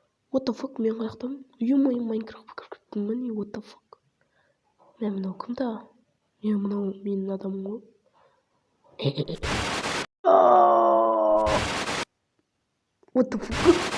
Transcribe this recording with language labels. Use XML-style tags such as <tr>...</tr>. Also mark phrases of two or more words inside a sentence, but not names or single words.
<en>What the fuck,</en> <kk>мен қаяқтамын? Ё-моё, Майнкрафтқа кіріп кеттім ба не?</kk> <en>What the fuck?</en> <kk>Мә, мынау кім да? Мынау менің адамым ғой.</kk> <en>What the fuck?</en>